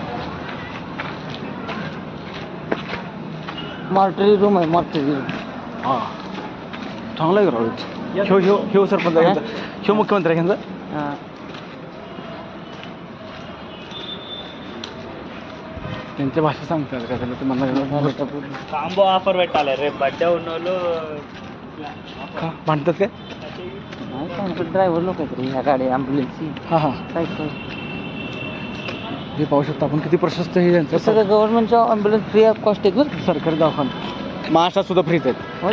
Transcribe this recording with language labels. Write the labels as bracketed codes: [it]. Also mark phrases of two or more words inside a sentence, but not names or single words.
[en] mortuary room [mr] आहे, [en] mortuary room. [mr] हां, चांगला आहे राहू. ह्यो सरपंच आहे, ह्यो मुख्यमंत्री आहे यांचा. हां, त्यांच्या भाषा सांगतात का त्याला ते मला [en] combo offer [te] పెట్టాలి రేపు బర్త్డే ఉన్నోళ్ళు [mr] म्हणतात काय. ड्रायव्हर लोक आहेत रे ह्या गाडी ॲम्ब्युलन्सची. हां हां, काय हे पाहू शकता आपण किती प्रशस्त हे यांचं. सगळं गव्हर्नमेंटच्या ॲम्ब्युलन्स [en] free of cost [mr] आहेत बरं. सरकारी दवाखाना महाराष्ट्रात सुद्धा फ्रीच आहेत. होय,